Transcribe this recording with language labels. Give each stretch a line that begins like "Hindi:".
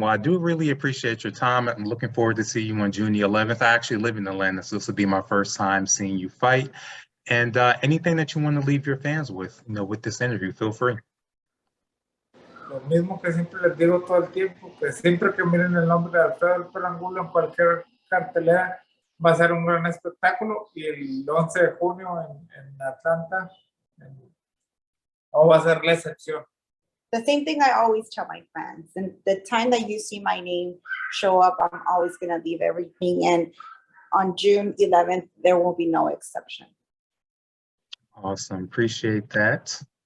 English: Well, I do really appreciate your time. I'm looking forward to seeing you on June the 11th. I actually live in Atlanta, so this will be my first time seeing you fight. And anything that you want to leave your fans with, with this interview, feel free.
Spanish: Lo mismo que siempre les digo todo el tiempo, que siempre que miren el nombre de Alfredo el Perro Angulo en cualquier cartelera, va a ser un gran espectáculo, y el 11 de junio en Atlanta no va a ser la excepción.
English: The same thing I always tell my fans, and the time that you see my name show up, I'm always going to leave everything, and on June 11th, there will be no exception. Awesome, appreciate that.